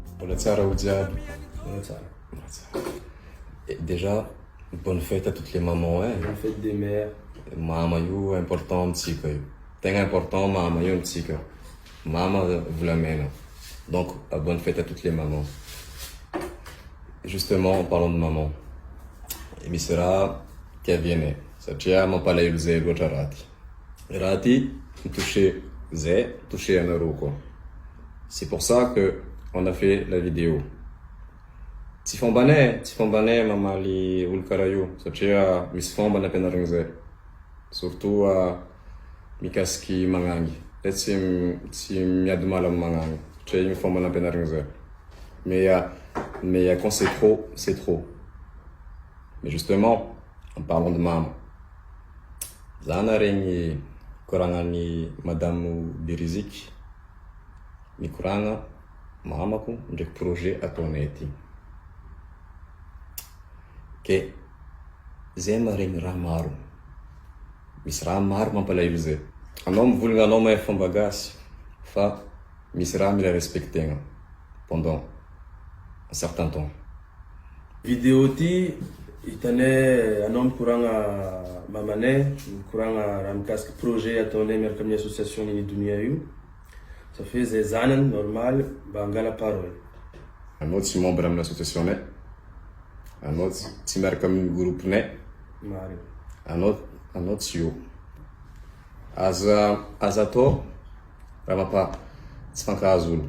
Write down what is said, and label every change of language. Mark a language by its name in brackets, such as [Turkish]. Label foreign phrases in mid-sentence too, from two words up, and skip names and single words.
[Malagasy] Mbola tsara ho jiaby. Mbola tsara. [French] Et déjà, bonne fête à toutes les mamans, hein. Bonne fête des mères. [Malagasy] Mama io important amitsika io. Tegna important mama io amitsika. Mama volamena. [French] Donc, bonne fête à toutes les mamans. Justement, en parlant de maman, [Malagasy] misy raha tiavianay satria mampalahelo zay loatra raha ty. Raha ty mitouché zay, touché anareo koa. [French] C'est pour ça que on a fait la vidéo. [Malagasy] Tsy fombanay mamaly olo karaha io satria misy fomba nampianarigny zay. Surtout mikasiky magnangy. Tsy miady mala amy magnangy satria igny fomba nampianarigny zay. [French] Mais quand c'est trop, c'est trop. Mais justement, en parlant de maman, [Malagasy] za naregny koragnan'ny Madame Beriziky, mikoragna mamako ndraiky projet ataonay ty. Ke zay maregny raha maro. Misy raha maro mampalahelo zay. Anao mivolagna anao mahay fomba gasy, fa misy raha mila respectegna [French] pendant un certain temps. [Malagasy] Vidéo ty hitanay anao mikoragna mamanay, mikoragna raha mikasiky projet ataonay miaraka amin'ny association Nini Dunia io. [French] Ça fait [Malagasy] zay zanany normal mba hangala parole. Anao tsy membre amin'ny association nay. Anao tsy miaraka amin'ny groupe nay. Marina. Anao tsy io. Aza atao raha tsy fankahazo olo.